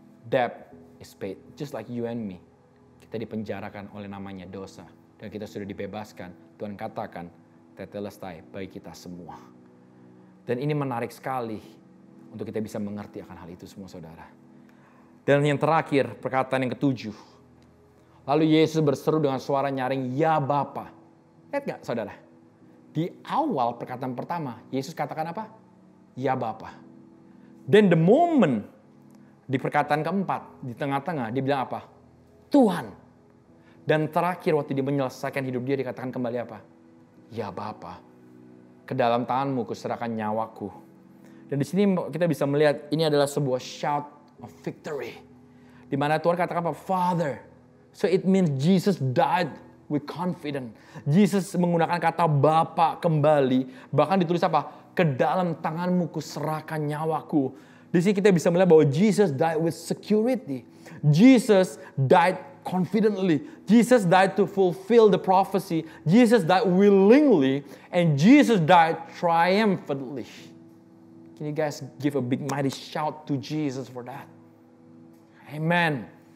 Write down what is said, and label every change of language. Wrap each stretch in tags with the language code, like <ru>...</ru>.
<en>Debt is paid, just like you and me.</en> <id>Kita dipenjarakan oleh namanya dosa, dan kita sudah dibebaskan. Tuhan katakan, tetelestai bagi kita semua. Dan ini menarik sekali untuk kita bisa mengerti akan hal itu semua, saudara. Dan yang terakhir, perkataan yang ketujuh. Lalu Yesus berseru dengan suara nyaring, "Ya Bapa." Lihat gak saudara? Di awal perkataan pertama, Yesus katakan apa? "Ya Bapa." Dan</id> <en>the moment</en> <id>di perkataan keempat, di tengah-tengah, dia bilang apa? Tuhan. Dan terakhir waktu dia menyelesaikan hidup dia, dikatakan kembali apa? "Ya Bapa, ke dalam tanganmu kuserahkan nyawaku." Dan di sini kita bisa melihat ini adalah sebuah</id> <en>shout of victory.</en> <id>Di mana Tuhan katakan apa? Father.</id> <en>So it means Jesus died with confidence.</en> <id>Jesus menggunakan kata Bapa kembali. Bahkan ditulis apa? Ke dalam tanganmu kuserahkan nyawaku. Di sini kita bisa melihat bahwa</id> <en>Jesus died with security. Jesus died confidently. Jesus died to fulfill the prophecy. Jesus died willingly. And Jesus died triumphantly. Can you guys give a big mighty shout to Jesus for that? Amen.</en>